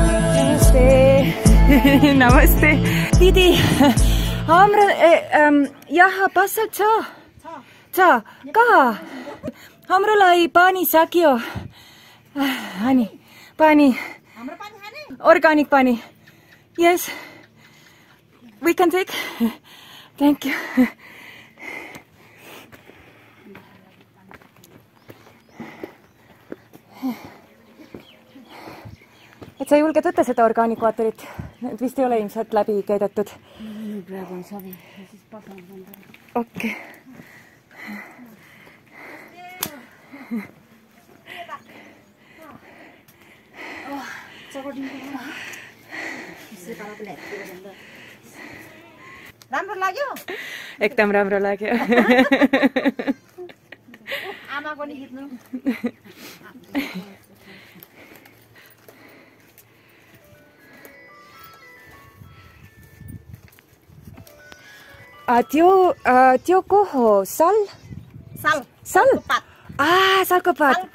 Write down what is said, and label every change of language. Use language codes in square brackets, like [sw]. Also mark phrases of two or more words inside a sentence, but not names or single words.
[ne] नमस्ते नमस्ते दीदी हमरा यहाँ पसल छ कहाँ हाम्रो लागि पानी सकियो अनि पानी अर्गानिक पानी [en] yes we can take thank you [et] et sa ei julge võtta seda orgaanikvaatorit, need vist ei ole ilmselt läbi keedetud. Praegu on savi ja siis pagan on ära. Okei. [ne] राम्रो लाग्यो? एकदम राम्रो लाग्यो. आमाको नि खिच्नु. त्यो को हो? साल? सालको पात.